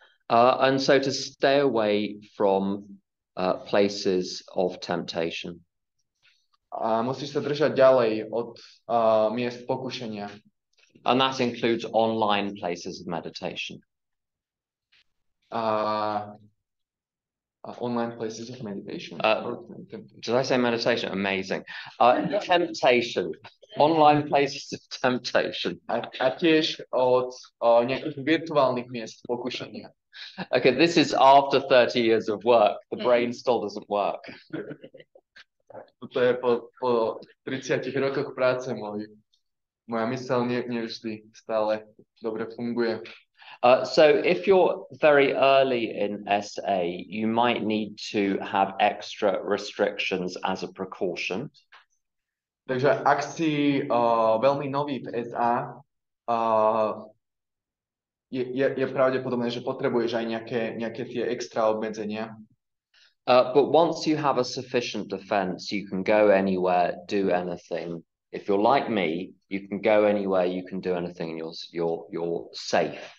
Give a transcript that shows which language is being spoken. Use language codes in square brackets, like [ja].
[en] And so to stay away from places of temptation. [sk] A musíš sa držať ďalej od miest pokušenia. [en] And that includes online places of meditation. Online places of meditation. Did I say meditation? Amazing. Temptation. Online places of temptation. [sk] A tiež od nejakých virtuálnych miest pokušenia. [en] Okay, this is after 30 years of work. The brain still doesn't work. [sk] To je po 30 rokoch práce moja myseľ nevždy stále dobre funguje. [en] So if you're very early in SA, you might need to have extra restrictions as a precaution. [sk] Takže ak si veľmi nový v SA, je pravdepodobné, že potrebuješ aj nejaké tie extra obmedzenia. [en] But once you have a sufficient defense, you can go anywhere, do anything. If you're like me, you can go anywhere, you can do anything, and you're safe.